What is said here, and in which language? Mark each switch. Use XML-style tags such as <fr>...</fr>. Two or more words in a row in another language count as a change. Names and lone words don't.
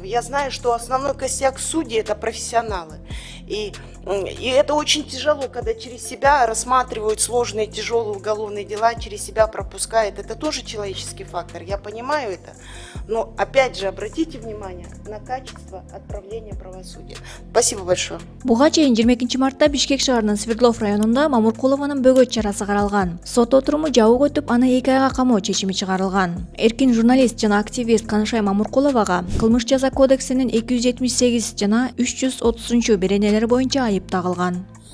<ru>Я знаю, что основной костяк судей – это профессионалы. И это очень тяжело, когда через себя рассматривают сложные, тяжелые уголовные дела, через себя пропускают. Это тоже человеческий фактор, я понимаю это. Но, опять же, обратите внимание на качество отправления правосудия. Спасибо большое.</ru> <ky>Буга чейин 22 мартта Бишкек шаарынын Свердлов районунда Мамуркулованын бөгөт жарасы каралган. Сот отуруму жабык өтүп, аны 2 айга камоо чечими чыгарылган. Эркин журналист жана активист Канышай Мамуркуловага кылмыш жаза кодексинин 278 жана 330 беренелери боюнча айып тагылган.</ky>